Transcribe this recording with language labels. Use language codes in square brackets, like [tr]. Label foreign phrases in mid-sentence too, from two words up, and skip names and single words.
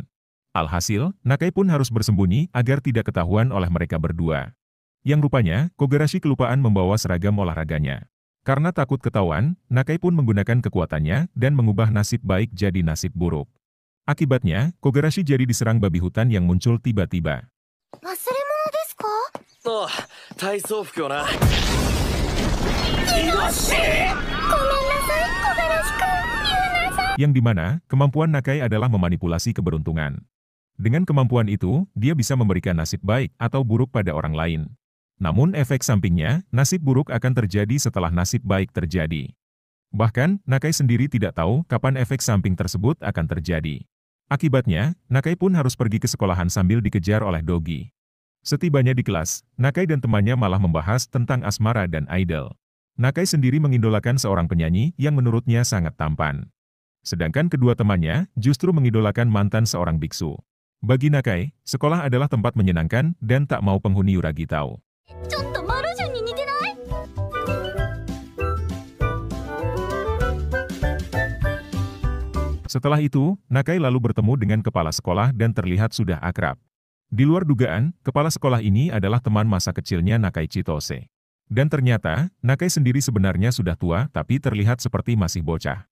[id] Alhasil, Nakai pun harus bersembunyi agar tidak ketahuan oleh mereka berdua. Yang rupanya, Kogarashi kelupaan membawa seragam olahraganya. Karena takut ketahuan, Nakai pun menggunakan kekuatannya dan mengubah nasib baik jadi nasib buruk. Akibatnya, Kogarashi jadi diserang babi hutan yang muncul tiba-tiba. [ja] 忘れ物ですか。ああ、体操服をな。ごめんなさい、木枯らしくん、ユナさん。 [id] Yang dimana, kemampuan Nakai adalah memanipulasi keberuntungan. Dengan kemampuan itu, dia bisa memberikan nasib baik atau buruk pada orang lain. Namun efek sampingnya, nasib buruk akan terjadi setelah nasib baik terjadi. Bahkan, Nakai sendiri tidak tahu kapan efek samping tersebut akan terjadi. Akibatnya, Nakai pun harus pergi ke sekolahan sambil dikejar oleh Dogi. Setibanya di kelas, Nakai dan temannya malah membahas tentang asmara dan idol. Nakai sendiri mengidolakan seorang penyanyi yang menurutnya sangat tampan. Sedangkan kedua temannya justru mengidolakan mantan seorang biksu. Bagi Nakai, sekolah adalah tempat menyenangkan dan tak mau penghuni Yuragi tahu. [ja] ちょっとマルジュに似てない？ [id] Setelah itu, Nakai lalu bertemu dengan kepala sekolah dan terlihat sudah akrab. Di luar dugaan, kepala sekolah ini adalah teman masa kecilnya Nakai Chitose. Dan ternyata, Nakai sendiri sebenarnya sudah tua tapi terlihat seperti masih bocah.